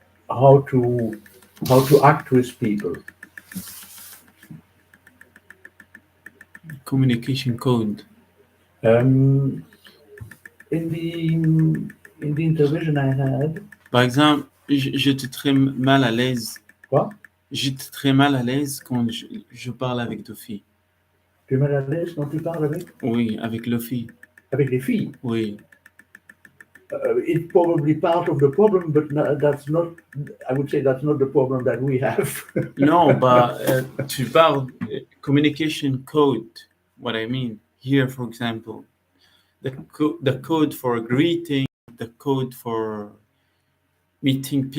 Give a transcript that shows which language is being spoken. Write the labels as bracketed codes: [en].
[en] How to act with people. Communication code. In the intervention I had. [fr] Par exemple, j'étais très mal à l'aise. Quoi? J'étais très mal à l'aise quand je parle avec deux filles. Tu es mal à l'aise quand tu parles Oui, avec les filles. avec les filles. Oui. [en] It's probably part of the problem, but that's not, I would say that's not the problem that we have. [fr] Non, bah, tu parles communication code. [en] What I mean here, for example, the code for greeting, the code for meeting